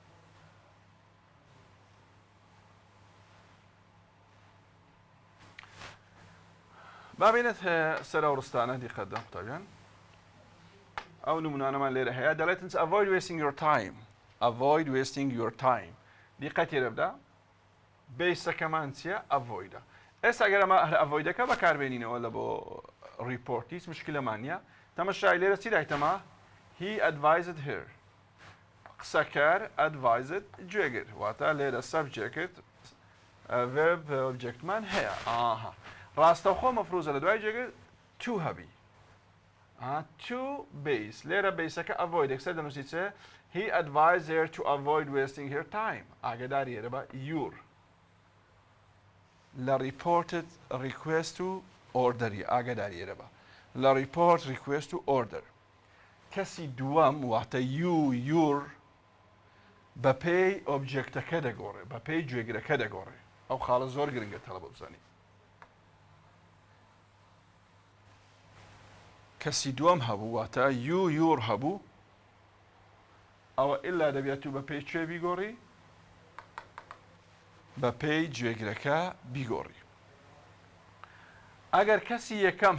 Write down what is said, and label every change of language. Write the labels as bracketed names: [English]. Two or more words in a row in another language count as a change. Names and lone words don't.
[Central Kurdish] بابێنێت سەر ئەو ڕستانە دیقەتدا قوتابیان ئەو نمونانەمان لێرە هەیە دەڵێتن [English] avoid wasting your time avoid wasting your time [Central Kurdish] دیقەت لێرە بدە بیسەکەمان چییە ئەڤۆیدە ئێستا ئەگەر ئەمە هەر ئەڤۆیدەکە بەکاربێنینەوە لە بۆ ریپۆرت هیچ مشکلەمان نییە تەماشای لێرە چی دایتەما [English] he advised her [Central Kurdish] قسەکەر advised گوێگر واتە لێرە [English] subject verb objectمان [Central Kurdish] هەیە ڕاستەوخۆ مەفروزە لە دوای جێگر to هەبی [English] to base [Central Kurdish] لێرە بیسەکە avoid یەکسەر دەنووسی چێ [English] he advised her to avoid wasting her time [Central Kurdish] ئاگاداری ئێرە بە your لە [English] reported request to order [Central Kurdish] ئاگاداری ئێرە بە لە [English] report request to order [Central Kurdish] کەسی دووەم واتە your بە پێی ئۆبجێکتەکە دەگۆڕێ بە پێی گوێگرەکە دەگۆڕێ ئەو خاڵە زۆر گرنگە تەڵەبە بزانی کەسی دووەم هەبوو واتە your هەبوو ئەوە ئللا دەبێت و بە پێی کوێ بیگۆڕی بە پێی گوێگرەکە بیگۆڕی ئەگەر کەسی یەکەم